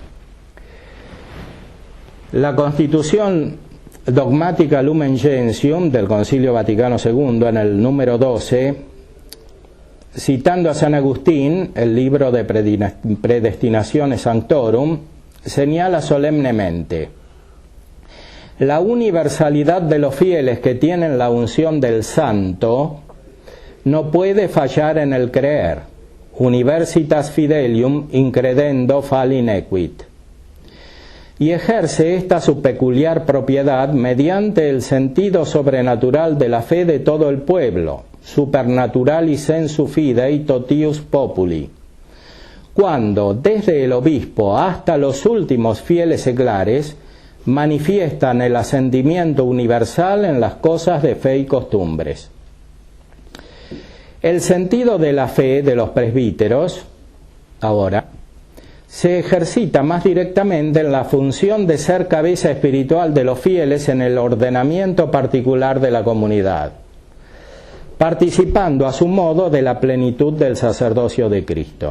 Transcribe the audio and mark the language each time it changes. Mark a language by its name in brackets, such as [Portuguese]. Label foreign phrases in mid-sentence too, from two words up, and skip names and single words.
[Spanish] La Constitución dogmática Lumen Gentium del Concilio Vaticano II, en el número 12, citando a San Agustín, el libro de Predestinationes Sanctorum, señala solemnemente: la universalidad de los fieles que tienen la unción del santo no puede fallar en el creer. [Latin] Universitas fidelium incredendo fali nequit. [Spanish] Y ejerce esta su peculiar propiedad mediante el sentido sobrenatural de la fe de todo el pueblo, [Latin] supernaturalis sensu fidei totius populi, [Spanish] cuando desde el obispo hasta los últimos fieles seglares manifiestan el asentimiento universal en las cosas de fe y costumbres. El sentido de la fe de los presbíteros, ahora, se ejercita más directamente en la función de ser cabeza espiritual de los fieles en el ordenamiento particular de la comunidad, participando a su modo de la plenitud del sacerdocio de Cristo.